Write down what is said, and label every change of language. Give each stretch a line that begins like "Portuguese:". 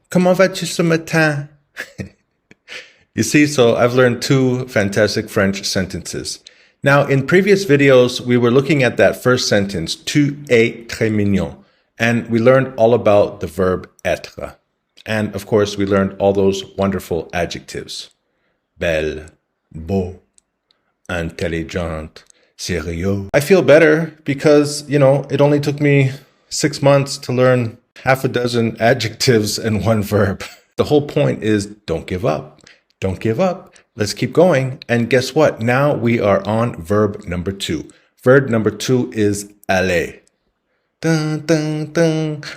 French: Comment vas-tu ce matin?
English: You see, so I've learned two fantastic French sentences. Now, in previous videos, we were looking at that first sentence,
French: tu es très mignon,
English: and we learned all about the verb être. And of course, we learned all those wonderful adjectives.
French: Belle, beau, intelligent, sérieux.
English: I feel better because, it only took me 6 months to learn half a dozen adjectives and one verb. The whole point is don't give up. Don't give up. Let's keep going. And guess what? Now we are on verb number 2. Verb number 2 is aller. Dun, dun, dun.